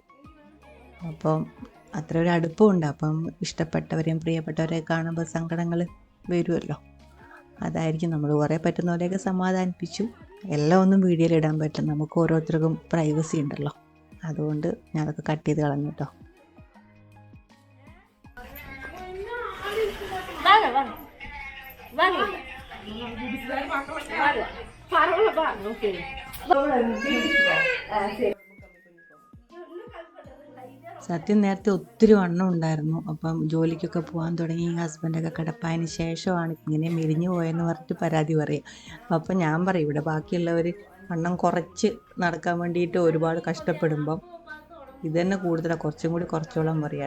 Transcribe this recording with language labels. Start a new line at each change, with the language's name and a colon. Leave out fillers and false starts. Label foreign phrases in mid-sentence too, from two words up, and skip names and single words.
Malayalam: അപ്പം അത്ര ഒരു അടുപ്പമുണ്ട്. അപ്പം ഇഷ്ടപ്പെട്ടവരെയും പ്രിയപ്പെട്ടവരെയും കാണുമ്പോൾ സങ്കടങ്ങൾ വരുമല്ലോ. അതായിരിക്കും. നമ്മൾ കുറേ പറ്റുന്ന പോലെയൊക്കെ സമാധാനിപ്പിച്ചു. എല്ലാം ഒന്നും വീഡിയോയിൽ ഇടാൻ പറ്റില്ല, നമുക്ക് ഓരോരുത്തർക്കും പ്രൈവസി ഉണ്ടല്ലോ. അതുകൊണ്ട് ഞാനതൊക്കെ കട്ട് ചെയ്ത് കളഞ്ഞു കേട്ടോ.
Tamil: வாங்க வாங்க வாங்க வாங்க பரவாயில்ல வா. ஓகே
Malayalam: സത്യം നേരത്തെ ഒത്തിരി വണ്ണം ഉണ്ടായിരുന്നു. അപ്പം ജോലിക്കൊക്കെ പോകാൻ തുടങ്ങി. ഹസ്ബൻഡൊക്കെ കിടപ്പായതിന് ശേഷമാണ് ഇങ്ങനെ മെലിഞ്ഞു പോയെന്ന് പറഞ്ഞിട്ട് പരാതി പറയുക. അപ്പം ഞാൻ പറയും, ഇവിടെ ബാക്കിയുള്ളവർ വണ്ണം കുറച്ച് നടക്കാൻ വേണ്ടിയിട്ട് ഒരുപാട് കഷ്ടപ്പെടുമ്പം ഇതന്നെ കൂടുതലാണ്, കുറച്ചും കൂടി കുറച്ചോളം പറയാൻ.